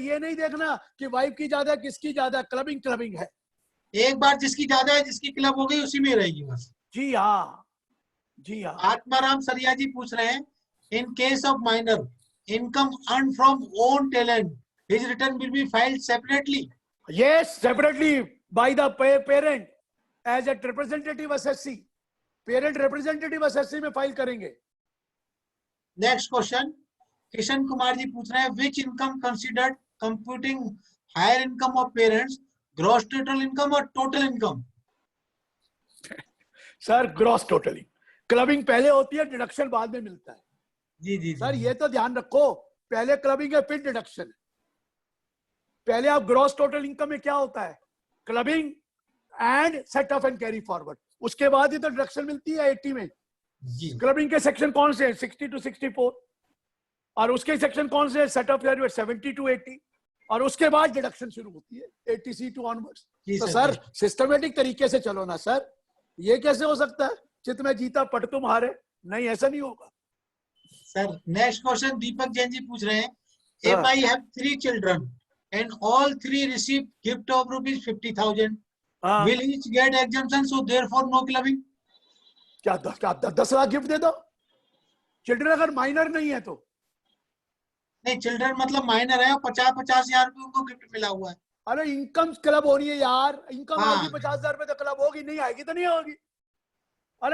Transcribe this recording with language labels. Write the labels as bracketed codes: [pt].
[hi] ये नहीं देखना कि वाइफ की ज्यादा है, किसकी ज्यादा है, क्लबिंग क्लबिंग है। एक बार जिसकी ज्यादा है, जिसकी क्लब हो गई उसी में रहेगी बस। जी हाँ, जी हाँ। [en] Atmaram Sariya [hi] जी पूछ रहे हैं, [en] In case of minor income earn from own talent, his return will be filed separately? Yes, separately by the parent as a representative assessee. [hi] Parent representative assessee में फाइल करेंगे। [en] next question Kishan Kumar [hi] जी पूछ रहे हैं, [en] Which income considered computing higher income of parents, gross total income और total income? [hi] Sir gross totalling, clubbing पहले होती है, deduction बाद में मिलता है। जी जी सर ये तो ध्यान रखो, पहले क्लबिंग है फिर डिडक्शन है। पहले आप ग्रॉस टोटल इनकम में क्या होता है, clubbing and set of and carry forward, उसके बाद ही तो डिडक्शन मिलती है 80 में। जी। क्लबिंग के सेक्शन कौन से हैं, 60 to 64, और उसके सेक्शन कौन से हैं, सेट ऑफ कैरी 70 to 80, और उसके बाद डिडक्शन शुरू होती है 80C to onwards। जी तो सर, सर सिस्टमेटिक तरीके से चलो ना सर, ये कैसे हो सकता है चित में जीता पट तुम हारे? नहीं, ऐसा नहीं होगा। सर नेक्स्ट क्वेश्चन दीपक जैन जी पूछ रहे हैं, हाँ। [en] if I have 3 children and all 3 receive gift of rupees 50,000, [hi] हाँ, [en] will each get exemption, so therefore no clubbing? [hi] क्या 10 लाख गिफ्ट दे दो चिल्ड्रन, अगर माइनर नहीं है तो। नहीं, चिल्ड्रन मतलब माइनर है और 50-50 हजार रुपए उनको गिफ्ट मिला हुआ है। अरे इनकम क्लब होनी है यार, इनकम हाँ। आएगी 50,000 रुपए तो क्लब होगी, नहीं आएगी तो नहीं होगी। अरे